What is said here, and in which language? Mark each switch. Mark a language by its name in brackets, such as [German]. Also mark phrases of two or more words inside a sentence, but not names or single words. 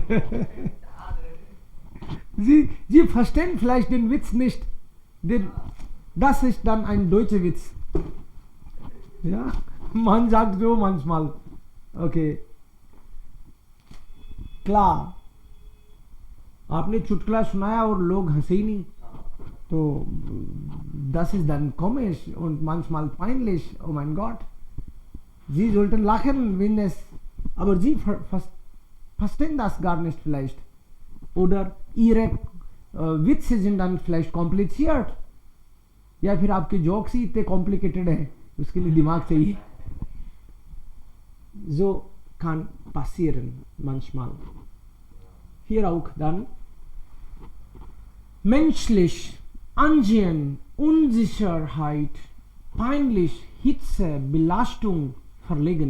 [German] Schade. Sie verstehen vielleicht den Witz nicht. Das ist dann ein deutscher Witz. Ja, man sagt so manchmal. Okay. Klar. [Hindi] आपने चुटकुला सुनाया और लोग हंसे ही नहीं तो [German] das ist dann komisch und manchmal peinlich. Oh mein Gott. Sie sollten lachen, wenn es, aber sie verstehen das gar nicht vielleicht. Oder ihre Witze sind dann vielleicht kompliziert. [Hindi] या फिर आपके जोक्स ही इतने कॉम्प्लिकेटेड है उसके लिए दिमाग चाहिए. [German] So kann passieren manchmal. Hier auch dann menschlich, Ansehen, Unsicherheit, peinlich, Hitze, Belastung, Verlegen.